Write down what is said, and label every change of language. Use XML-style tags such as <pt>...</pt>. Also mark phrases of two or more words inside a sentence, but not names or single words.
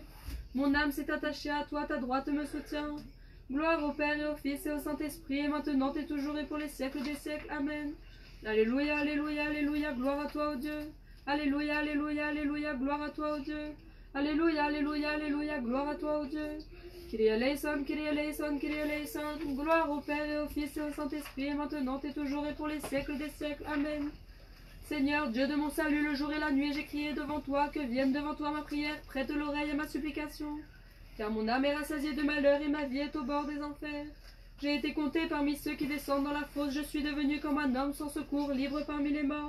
<fr>Mon âme s'est attachée à toi, ta droite me soutient. Gloire au Père et au Fils et au Saint-Esprit, et maintenant et toujours et pour les siècles des siècles. Amen. Alléluia, alléluia, alléluia, gloire à toi, ô Dieu. Alléluia, alléluia, alléluia, gloire à toi, ô Dieu. Alléluia, alléluia, alléluia, gloire à toi, ô Dieu.</fr> <el>Κύριε ἐλέησον, Κύριε ἐλέησον, Κύριε ἐλέησον.</el> <fr>Gloire au Père et au Fils et au Saint-Esprit, et maintenant et toujours et pour les siècles des siècles. Amen. Seigneur, Dieu de mon salut, le jour et la nuit, j'ai crié devant toi, que vienne devant toi ma prière, prête l'oreille à ma supplication. Car mon âme est rassasiée de malheur et ma vie est au bord des enfers. J'ai été compté parmi ceux qui descendent dans la fosse, je suis devenu comme un homme sans secours, libre parmi les morts.</fr>